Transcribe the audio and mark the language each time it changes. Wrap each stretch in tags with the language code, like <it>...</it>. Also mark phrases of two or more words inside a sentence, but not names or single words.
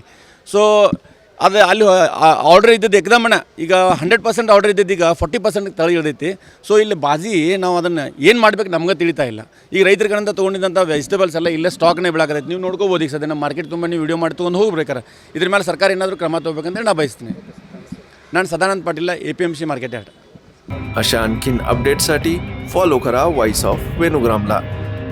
<kn>ಸೊ ಅದು ಅಲ್ಲಿ ಆರ್ಡ್ರ್ ಇದ್ದದ್ದು ಎಕ್ದಮನ ಈಗ 100% ಆರ್ಡ್ರ್ ಇದ್ದಿದ್ದು ಈಗ 40% ತಳ ಇಳಿದೈತಿ. ಸೊ ಇಲ್ಲಿ ಬಾಜಿ ನಾವು ಅದನ್ನು ಏನು ಮಾಡ್ಬೇಕು ನಮ್ಗೆ ತಿಳಿತಾ ಇಲ್ಲ. ಈಗ ರೈತರ ಕಡೆಯಿಂದ ತೊಗೊಂಡಿದ್ದಂಥ ವೆಜಿಟೇಬಲ್ಸ್ ಎಲ್ಲ ಇಲ್ಲೇ ಸ್ಟಾಕ್ನೇ ಬೆಳಕತ್ತೈತಿ. ನೀವು ನೋಡ್ಕೋಬೋದು. ಈಗ ಸದ್ಯ ನಮ್ಮ ಮಾರ್ಕೆಟ್ ತುಂಬ ನೀವು ವಿಡಿಯೋ ಮಾಡಿ ತೊಗೊಂಡು ಹೋಗ್ಬೇಕಾರೆ ಇದ್ರ ಮೇಲೆ ಸರ್ಕಾರ ಏನಾದರೂ ಕ್ರಮ ತೊಗೋಬೇಕಂತ ನಾನು ಬಯಸ್ತೀನಿ. ನಾನು ಸದಾನಂದ ಪಾಟೀಲ, APMC</kn> <en>market yard.</en> <mr>अशा आणखीन अपडेटसाठी फॉलो करा व्हॉइस ऑफ वेणुग्रामला.</mr>